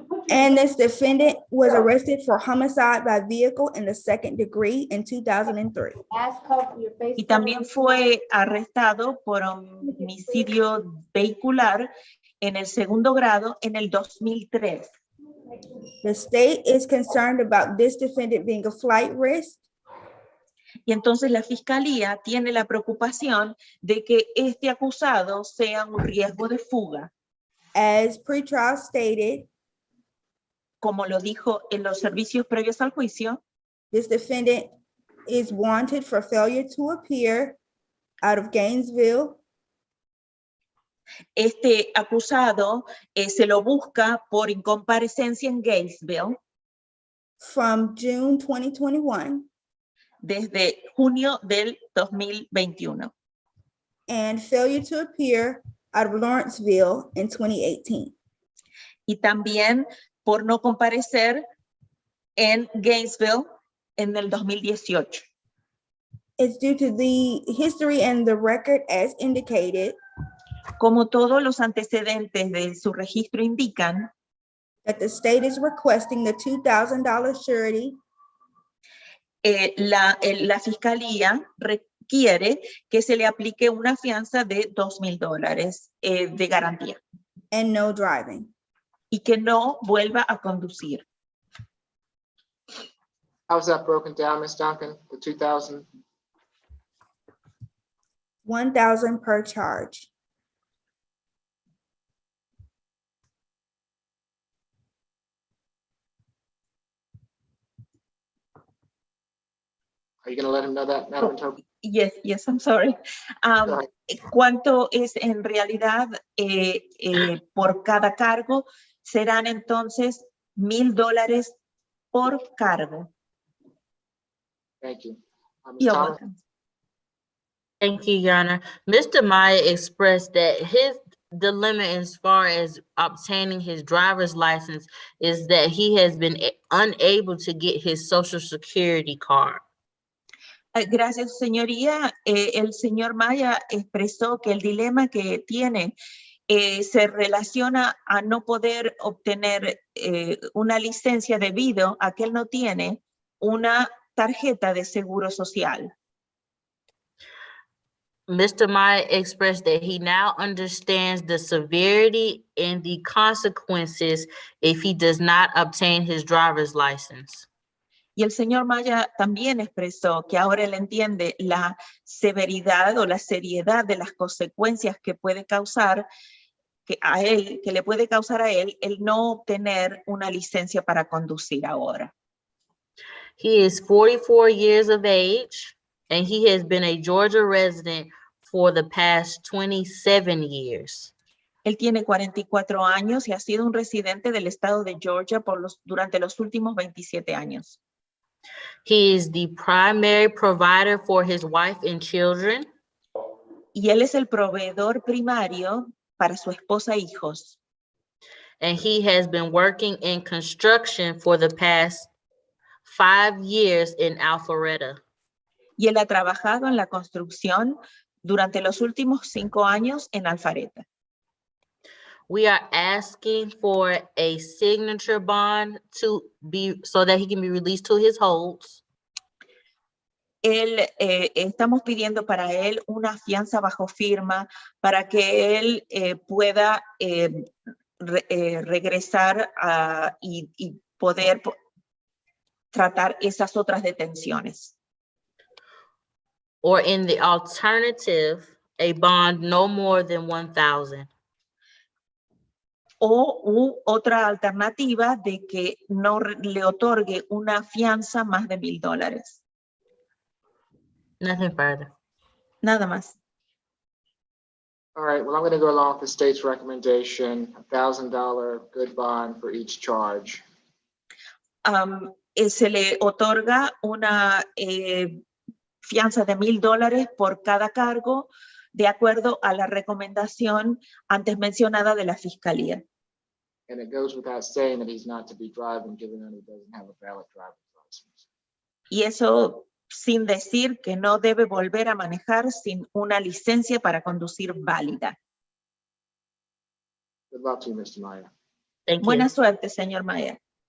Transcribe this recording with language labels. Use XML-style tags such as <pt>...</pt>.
<en>And this defendant was arrested for homicide by vehicle in the second degree in 2003.</en> <es>Y también fue arrestado por homicidio vehicular en el segundo grado en el 2003.</es> <en>The state is concerned about this defendant being a flight risk,</en> <es>y entonces la fiscalía tiene la preocupación de que este acusado sea un riesgo de fuga.</es> <en>As pretrial stated,</en> <es>como lo dijo en los servicios previos al juicio,</es> <en>this defendant is wanted for failure to appear out of Gainesville.</en> <es>Este acusado se lo busca por incomparecencia en Gainesville</es> <en>from June 2021</en> <es>desde junio del 2021</es> <en>and failure to appear out of Lawrenceville in 2018.</en> <es>Y también por no comparecer en Gainesville en el 2018.</es> <en>It's due to the history and the record as indicated.</en> <es>Como todos los antecedentes de su registro indican,</es> <en>that the state is requesting the $2,000 surety.</en> <es>La fiscalía requiere que se le aplique una fianza de $2,000 de garantía.</es> <en>And no driving.</en> <es>Y que no vuelva a conducir.</es> <en>How's that broken down, Ms. Duncan? The 2,000? $1,000 per charge. Are you going to let him know that, Madam Interpreter? Yes, I'm sorry.</en> <es>¿Cuánto es en realidad por cada cargo? Serán entonces $1,000 por cargo.</es> <en>Thank you. Ms. You're Thomas? welcome. Thank you, Your Honor. Mr. Maya expressed that his dilemma as far as obtaining his driver's license is that he has been unable to get his Social Security card.</en> <es>Gracias, señoría. El señor Maya expresó que el dilema que tiene se relaciona a no poder obtener una licencia debido a que él no tiene una tarjeta de seguro social.</es> <en>Mr. Maya expressed that he now understands the severity and the consequences if he does not obtain his driver's license.</en> <es>Y el señor Maya también expresó que ahora él entiende la severidad o la seriedad de las consecuencias que puede causar que le puede causar a él el no obtener una licencia para conducir ahora.</es> <en>He is 44 years of age and he has been a Georgia resident for the past 27 years.</en> <es>Él tiene 44 años y ha sido un residente del estado de Georgia durante los últimos 27 años.</es> <en>He is the primary provider for his wife and children.</en> <es>Y él es el proveedor primario para su esposa e hijos.</es> <en>And he has been working in construction for the past 5 years in Alpharetta.</en> <es>Y él ha trabajado en la construcción durante los últimos 5 años en Alpharetta.</es> <en>We are asking for a signature bond to be, so that he can be released to his holds.</en> <es>Estamos pidiendo para él una fianza bajo firma para que él pueda regresar y poder tratar esas otras detenciones.</es> <en>Or in the alternative, a bond no more than 1,000.</en> <es>O otra alternativa de que no le otorgue una fianza más de $1,000.</es> <en>Nothing further.</en> <es>Nada más.</es> <en>All right, well, I'm going to go along with the state's recommendation, $1,000 good bond for each charge.</en> <es>Se le otorga una fianza de $1,000 por cada cargo, de acuerdo a la recomendación antes mencionada de la Fiscalía.</es> <en>And it goes without saying that he's not to be driving, given that he doesn't have a valid driver's license.</en> <es>Y eso sin decir que no debe volver a manejar sin una licencia para conducir válida.</es> <en>Good luck to you, Mr. Meyer. Thank you.</en> <es>Buena suerte, señor Mayer.</es>